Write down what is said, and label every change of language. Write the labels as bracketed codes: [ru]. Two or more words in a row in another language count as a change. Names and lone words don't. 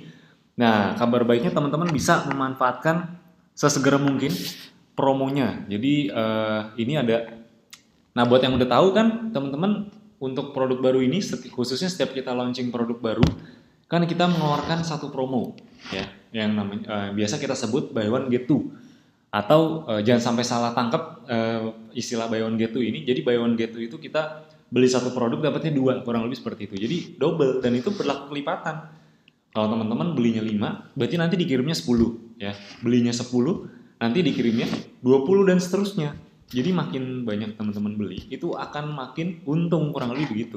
[id] Nah, kabar baiknya teman-teman bisa memanfaatkan sesegera mungkin promonya. Jadi ini ada, nah buat yang udah tahu kan teman-teman, untuk produk baru ini khususnya setiap kita launching produk baru kan kita mengeluarkan satu promo ya, yang namanya biasa kita sebut [en] buy one get two, [id] atau jangan sampai salah tangkap istilah [en] buy one get two [id] ini. Jadi [en] buy one get two [id] itu kita beli satu produk dapatnya 2, kurang lebih seperti itu. Jadi double, dan itu berlaku kelipatan. Kalau teman-teman belinya 5, berarti nanti dikirimnya 10 ya. Belinya 10, nanti dikirimnya 20 dan seterusnya. Jadi makin banyak teman-teman beli, itu akan makin untung, kurang lebih begitu.